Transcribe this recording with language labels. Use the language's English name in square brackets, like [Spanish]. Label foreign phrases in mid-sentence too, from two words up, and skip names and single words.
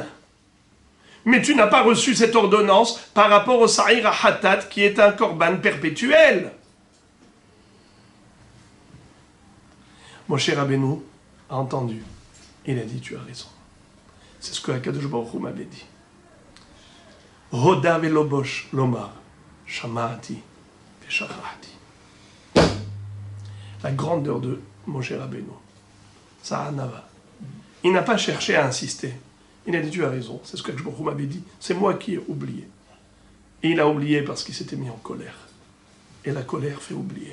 [French] Mais tu n'as pas reçu cette ordonnance par rapport au [Hebrew] שעיר חטאת, [French] qui est un korban perpétuel. Moshe Rabbeinu a entendu. Il a dit, tu as raison. C'est ce que Akadosh Baruch Hu m'avait dit. [Hebrew] הודה ולא בוש לומר, שמעתי ושכחתי. [French] La grandeur de Moshe Rabbeinu. Sa'anava. Il n'a pas cherché à insister. Il a dit, tu as raison, c'est ce que Akadosh Baruch Hu m'avait dit. C'est moi qui ai oublié. Et il a oublié parce qu'il s'était mis en colère. Et la colère fait oublier.